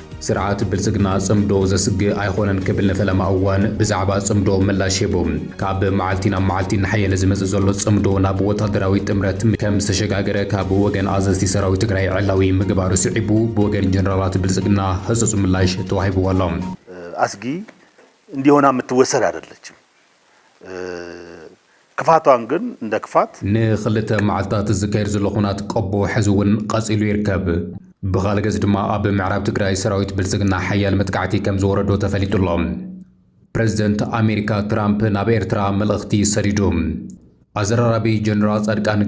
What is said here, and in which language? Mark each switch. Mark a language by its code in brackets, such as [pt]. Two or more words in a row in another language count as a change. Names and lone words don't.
[ti] ስርዓት ብልጽግና ጽምዶ ዘስግ ኣይኾነን ክብል ነፈለማ እዋን ብዛዕባ ጽምዶ ምላሽ ሂቦም ካብ መዓልቲና መዓልቲ ንሓየለ ዝመጽእ ዘሎ ጽምዶ ናብ ወታደራዊ ጥምረት ከም ዝተሸጋገረ ካብ ወገን አዘዝቲ ሰራዊት ትግራይ ዕላዊ ምግባሩ ስዒቡ ብወገን ጀነራላት ብልጽግና ህጹጽ ምላሽ ተዋሂብዎ ኣሎ። [am] አስጊ እንዲሆና የምትወሰድ አይደለችም። ክፋቷን ግን እንደ ክፋት [ti] ንኽልተ መዓልታት ዝካየድ ዘሎ ኩናት ቀቦ ሕዝውን ቀጺሉ ይርከብ። ብኻልእ ገጽ ድማ ኣብ ምዕራብ ትግራይ ሰራዊት ብልጽግና ሓያል መጥቃዕቲ ከም ዝወረዶ ተፈሊጡሎም። ፕሬዚደንት ኣሜሪካ ትራምፕ ናብ ኤርትራ መልእኽቲ ሰዲዶም። ኣዘራራቢ ጀነራል ጻድቃን